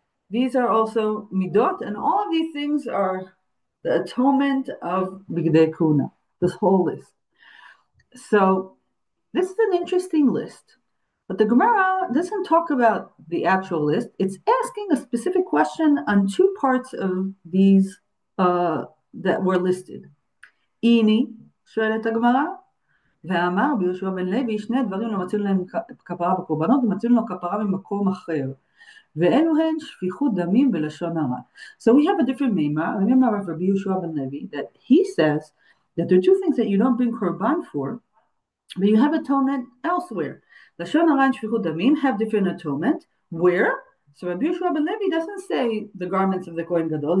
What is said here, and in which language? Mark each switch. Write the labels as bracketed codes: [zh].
[en] These are also midot, and all of these things are the atonement of Bigdei Kuna, this whole list. So this is an interesting list, but the Gemara doesn't talk about the actual list. It's asking a specific question on 2 parts of these that were listed. [he] Ini, שואלת הגמרא, ואמר ביהושע בן לוי, 2 דברים לא מצאנו להם כפרה בקורבנות, ומצאנו לו כפרה ממקום אחר. ואלו הן שפיכות דמים ולשון הרע. [en] So we have a different memra of Rabbi Yehoshua ben Levi, that he says that there are 2 things that you don't bring korban for, but you have atonement elsewhere. Lashon hara and shfichut damim have different atonement. Where? So Rabbi Yehoshua ben Levi doesn't say the garments of the Kohen Gadol.